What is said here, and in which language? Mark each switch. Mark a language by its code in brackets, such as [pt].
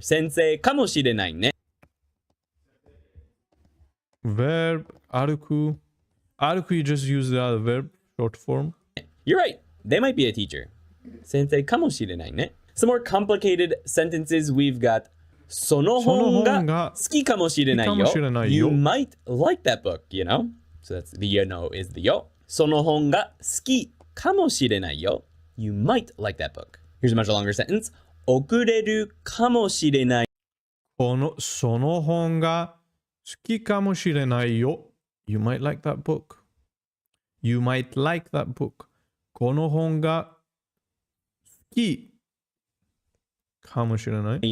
[ja] 先生かもしれないね. [en] Verb, 歩く. 歩く, you just use the other verb, short form. You're right. They might be a teacher. [ja] 先生かもしれないね. [en] Some more complicated sentences we've got. [ja] その本が好きかもしれないよ. [en] You might like that book, you know? So that's the you know is the yo. [ja] その本が好きかもしれないよ. [en] You might like that book. Here's a much longer sentence. [ja] 遅れるかもしれない. その本が好きかもしれないよ. [en] You might like that book. You might like that book. [ja] この本が好きかもしれない